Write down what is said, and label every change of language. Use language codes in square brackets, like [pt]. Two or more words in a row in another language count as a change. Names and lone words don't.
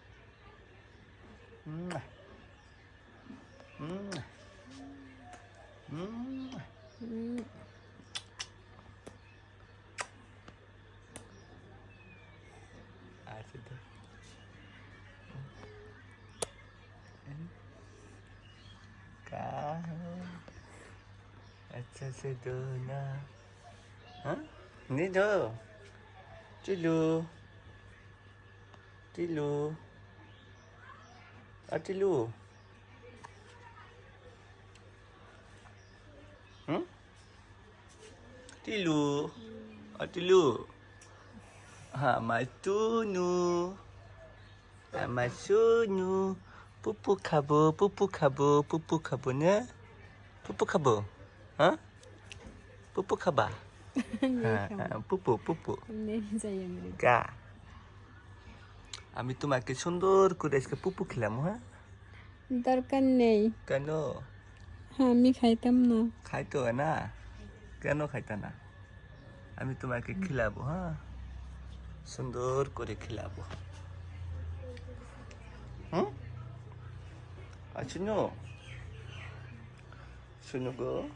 [hi] ऐसे दो। का अच्छा से दो ना। हाँ नहीं दो। टिलू टिलू टिलू। टिलू टिलू। हाँ मासुनु, मासुनु। [bn] পুপু খাবো, পুপু খাবো, পুপু খাবো না? পুপু খাবো? হ্যাঁ পুপু খাবা? [hi] नहीं हाँ खाऊंगा। पुपु पुपु। नहीं चाहिए मेरे को। [bn] কা আমি তোমাকে সুন্দর করে আজকে পুপু খেলাম। হ্যাঁ দরকার নেই। কেন? হ্যাঁ আমি খাইতাম না। খাইতে হয় না? কেন খাইতা না? আমি তোমাকে খিলাবো। হ্যাঁ সুন্দর করে খিলাবো। হুম আর শুনো, শুনো গো।